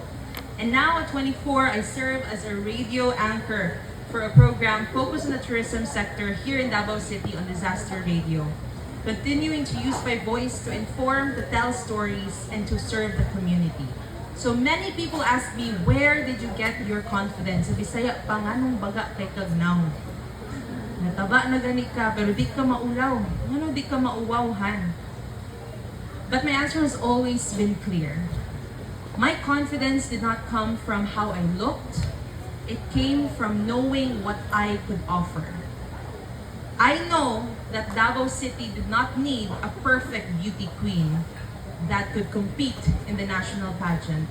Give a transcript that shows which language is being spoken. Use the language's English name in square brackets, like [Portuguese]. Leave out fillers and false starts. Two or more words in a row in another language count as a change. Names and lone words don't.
[English] And now at 24, I serve as a radio anchor for a program focused on the tourism sector here in Davao City on Disaster Radio, continuing to use my voice to inform, to tell stories, and to serve the community. So many people ask me, where did you get your confidence? [Cebuano] Sa Bisaya, panganong baga kay kagnaw. Nataba na gani ka, pero di ka maulaw. Ano di ka mauwawhan? [English] But my answer has always been clear. My confidence did not come from how I looked. It came from knowing what I could offer. I know that Davao City did not need a perfect beauty queen that could compete in the national pageant.